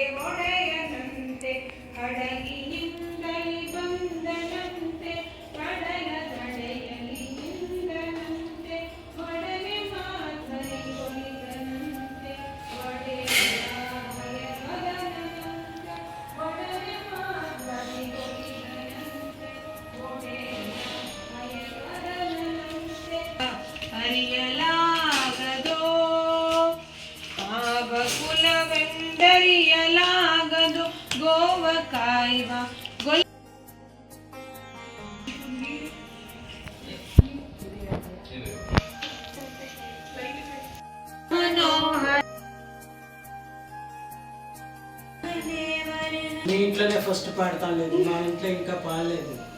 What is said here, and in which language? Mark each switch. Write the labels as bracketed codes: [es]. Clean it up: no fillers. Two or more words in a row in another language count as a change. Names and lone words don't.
[kn] ಒಡೆಯನಂತೆ ಹಡಗಿನಿಂದಲಿ ಬಂದನಂತೆ ಕಡಲ ತಡೆಯಲಿ ನಿಂದನಂತೆ ಒಡನೆ ಮಾತರಿ ಒಲಿದನಂತೆ ಒಡೆಯ ಭಯಮದನಂತೆ ಒಡನೆ ಮಾತರಿ ಒಲಿದನಂತೆ ಒಡೆಯ ಅರಿಯಲಾಗದೋ ಆವ ಕುಲವೆಂದರಿಯಲಾಗದು ಗೋವ ಕಾಯ್ವ ಗೊಲ್ಲ [te] మీ ఇంట్లోనే ఫస్ట్ పాడతాను లేదు మా ఇంట్లో ఇంకా పాడలేదు